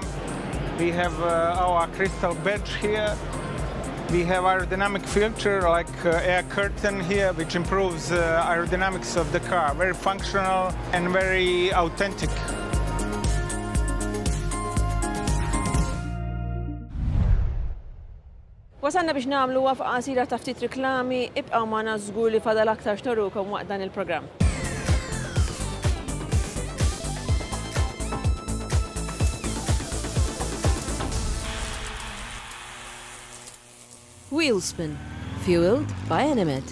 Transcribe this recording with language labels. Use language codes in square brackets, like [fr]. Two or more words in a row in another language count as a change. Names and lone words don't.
[en] We have our crystal badge here. We have aerodynamic filter like air curtain here, which improves aerodynamics of the car. Very functional and very authentic. [mt] Wasanna biex nagħmlu waqfa qasira ta' ftit riklami, ibqgħu magħna żgur li fadal aktar xtorukom waqt dan il-programm. [en] Wheelspin, fueled by Animate.